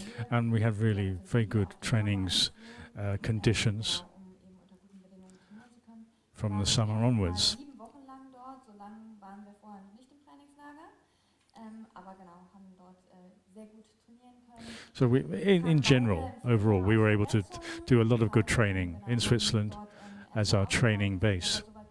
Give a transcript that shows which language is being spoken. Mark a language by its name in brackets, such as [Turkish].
[English] And we had really very good trainings conditions from the summer onwards. [German] 7 Wochen lang dort, so lange waren wir vorher noch nicht im Trainingslager, aber genau, haben dort sehr gut trainieren können. [English] So in general, overall, we were able to do a lot of good training in Switzerland as our training base.